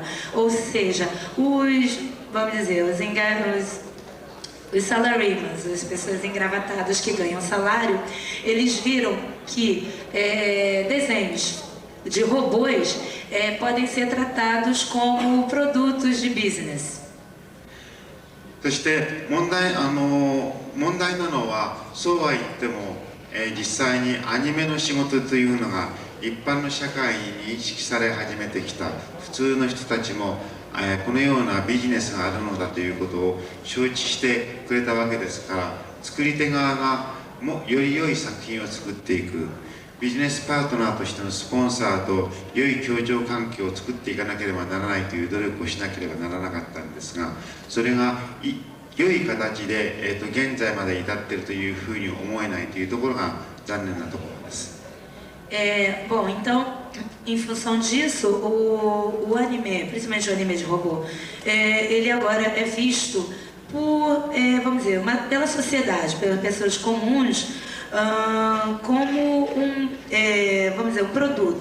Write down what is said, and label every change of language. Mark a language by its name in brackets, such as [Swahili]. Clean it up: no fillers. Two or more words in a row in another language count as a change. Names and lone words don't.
[Portuguese] Ou seja, vamos dizer, os salarymans, as pessoas engravatadas que ganham salário, eles viram que desenhos de robôs podem ser tratados como produtos de business. [Japanese] そして問題なのは、そうは言っても、実際にアニメの仕事というのが一般の社会に認識され始めてきた。普通の人たちもこのようなビジネスがあるのだということを承知してくれたわけですから、作り手側がより良い作品を作っていく、ビジネスパートナーとしてのスポンサーと良い協調関係を作っていかなければならないという努力をしなければならなかったんですが、それが良い形で、現在まで至っているというふうに思えないというところが残念なところです。 [Portuguese] Bom, então, em função disso, o anime, principalmente o anime de robô, ele agora é visto por, vamos dizer, pela sociedade, pelas pessoas comuns, como vamos dizer, um produto.